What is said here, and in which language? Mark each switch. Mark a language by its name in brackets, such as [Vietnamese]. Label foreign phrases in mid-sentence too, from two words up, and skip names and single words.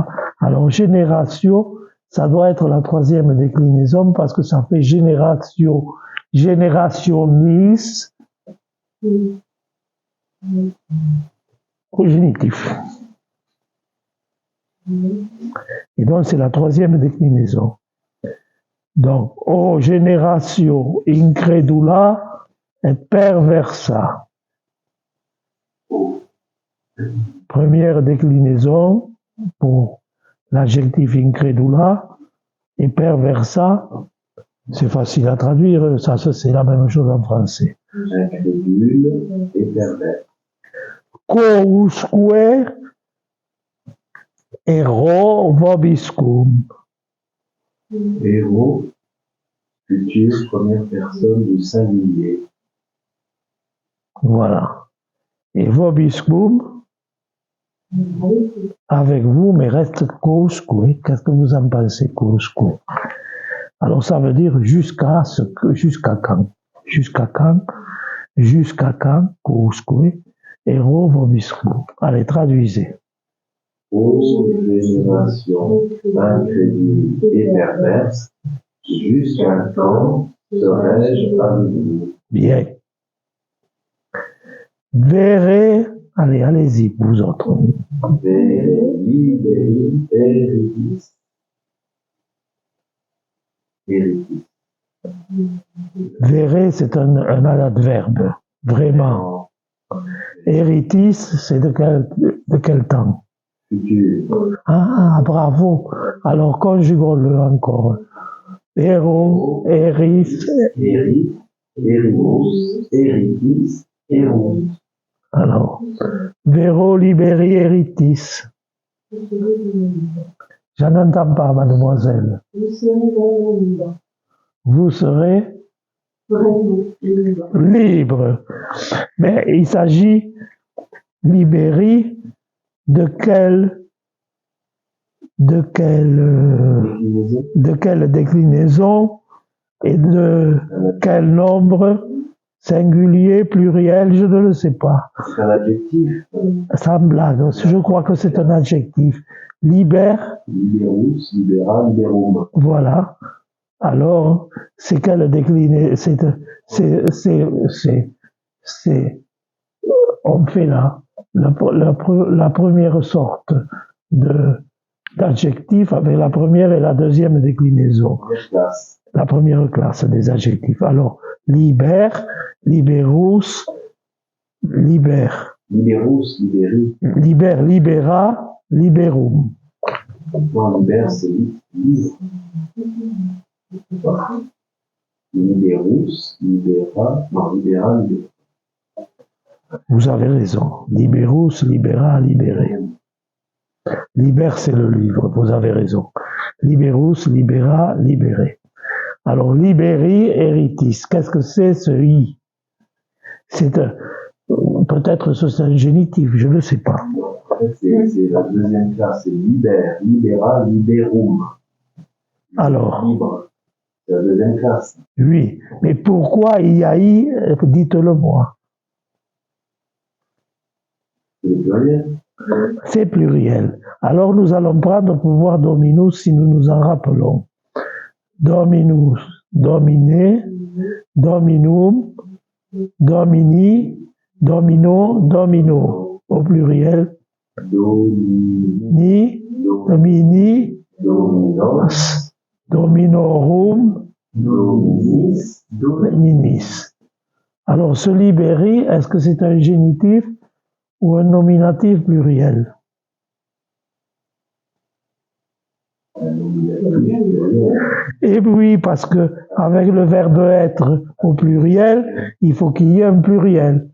[French] Alors, génération, ça doit être la troisième déclinaison parce que ça fait génération, générationnis, au génitif. Et donc, c'est la troisième déclinaison. Donc, [Latin] o generatio incredula et perversa. [French] Première déclinaison pour l'adjectif [Latin] incredula et perversa, [French] c'est facile à traduire, ça c'est la même chose en français. Incrédule et pervers. [Latin] Quousque ero vobiscum. [French] Héros, future première personne du singulier. Voilà. Et vobiscum, avec vous, mais reste quousque. Qu'est-ce que vous en pensez, quousque? Alors ça veut dire jusqu'à quand. Jusqu'à quand, [Latin] quousque, ero vobiscum. [French] Allez, traduisez. Ô génération incrédule et perverse, jusqu'à quand serai-je avec vous? Bien. Verrez, allez-y, vous autres. [Latin] Vere liberi eritis. Eritis. [French] Verrez, c'est un adverbe, vraiment. Eritis, c'est de quel temps? Futur. Ah, bravo. Alors, conjuguons-le encore. [Latin] Ero, eris. Erit, erimus, eritis, erunt. Alors, vero liberi eritis. [French] J'en entends pas, mademoiselle. Vous serez libre. Mais il s'agit, libéri, de quelle déclinaison et de quel nombre singulier, pluriel, je ne le sais pas. C'est un adjectif. Ça me blague, je crois que c'est un adjectif. Libère. [Latin] Liberus, libera, liberum. [French] Voilà. Alors, c'est quelle déclinaison? On fait là la première sorte d'adjectif avec la première et la deuxième déclinaison. La première classe des adjectifs. Alors, libère, liberus, libère. [Latin] Liberus, liberi. Libère, libera, liberum. [French] Quand libère, c'est livre. [Latin] Libérus, libéra, [French] non, libéra, libéra. Vous avez raison. [Latin] Liberus, libera, libéré. [French] Liber, c'est le livre, vous avez raison. [Latin] Liberus, libera, libéré. [French] Alors, [Latin] liberi, eritis. [French] Qu'est-ce que c'est ce i? C'est peut-être c'est un génitif, je ne sais pas. En fait, c'est la deuxième classe, c'est [Latin] liber, libera, liberum. [French] Alors, Libre. C'est la deuxième classe. oui. Mais pourquoi il y a i? Dites-le moi. C'est le pluriel. C'est pluriel. Alors nous allons prendre pouvoir dominus si nous nous en rappelons. [Latin] Dominus, domine, dominum, domini, domino, domino. [French] Au pluriel, ni, [Latin] domini, Dominos, dominorum, dominis, dominis. [French] Alors ce libéri, est-ce que c'est un génitif ou un nominatif pluriel? Et oui, parce que avec le verbe être au pluriel, il faut qu'il y ait un pluriel.